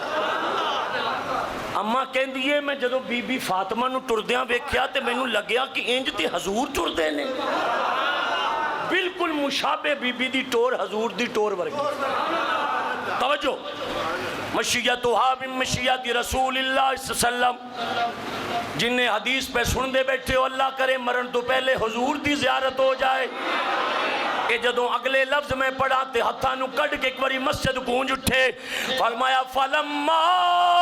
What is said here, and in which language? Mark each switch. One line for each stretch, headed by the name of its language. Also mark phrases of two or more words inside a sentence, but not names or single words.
Punjabi: اماں کہندی ہے میں جدوں بی بی فاطمہ نوں ٹردیاں ویکھیا تے مینوں لگیا کہ انج تے حضور ٹردے نے. بالکل مشابہ بی بی دی ٹور حضور دی ٹور ورگی.
Arabic: توجہ، مشيتها من مشية رسول الله صلى الله عليه وسلم,
Punjabi: جنہیں حدیث پے سنتے بیٹھے ہو اللہ کرے مرن تو پہلے حضور دی زیارت ہو جائے. یہ جدوں اگلے لفظ میں پڑھا تے ہتھاں نوں کڈھ کے ایک واری مسجد گونج اٹھے۔ فرمایا فلما